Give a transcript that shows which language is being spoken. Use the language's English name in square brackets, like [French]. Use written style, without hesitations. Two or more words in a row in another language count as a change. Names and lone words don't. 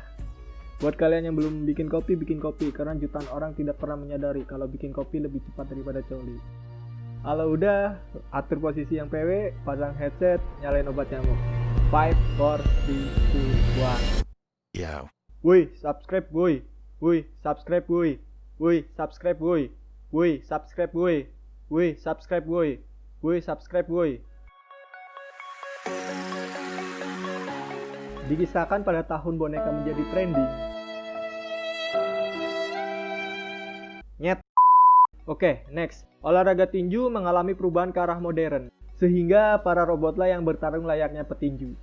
[Indonesian] Buat kalian yang belum bikin kopi, karena jutaan orang tidak pernah menyadari kalau bikin kopi lebih cepat daripada coli. Kalau udah, atur posisi yang PW, pasang headset, nyalain obat nyamuk. 5, 4, 3, 2, 1. Ya. Woi, subscribe woi. Woi, subscribe woi. Woi, subscribe woi. Woi, subscribe woi. Woi, subscribe woi. Woi, subscribe woi. Dikisahkan pada tahun boneka menjadi trending. Nyet. Oke, next. Olahraga tinju mengalami perubahan ke arah modern, sehingga para robotlah yang bertarung layaknya petinju.